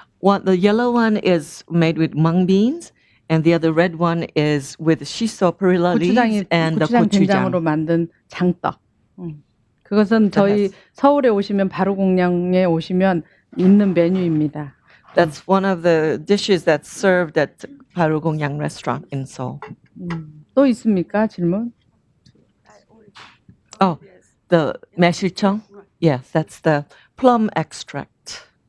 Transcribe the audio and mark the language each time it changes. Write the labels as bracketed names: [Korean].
[English] The yellow one is made with mung beans, and the other red one is with shiso perilla leaves and the [Korean] 고추장 된장으로 gochujang. 만든 장떡. 그것은 저희 서울에 오시면 바로공양에 오시면 있는 메뉴입니다. [English] That's one of the dishes that's served at Barugongyang restaurant in Seoul. [Korean] 또 있습니까? 질문? [English] Oh, the 매실청? Yes, that's the plum extract.